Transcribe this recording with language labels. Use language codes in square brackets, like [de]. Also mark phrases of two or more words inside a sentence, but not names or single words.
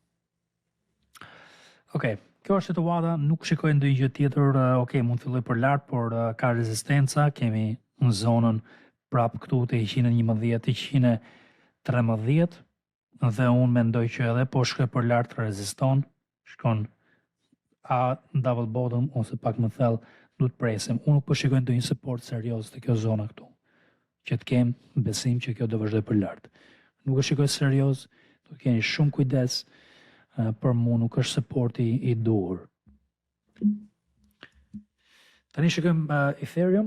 [sq] Okej, kjo është situata, nuk shikoj ndonjë gjë tjetër. Okej, mund të filloj për lart, por ka rezistenca, kemi në zonën prap këtu te 111, 113 dhe unë mendoj që edhe po shkoj për lart reziston, shkon [en] a double bottom [sq] ose pak më thellë, du të presim. Unë nuk po shikoj ndonjë support serioz te kjo zona këtu, që të kem besim që kjo do vazhdoj për lart. Nuk e shikoj serioz, do të keni shumë kujdes, për mua nuk është supporti i duhur. Tani shikojmë Ethereum.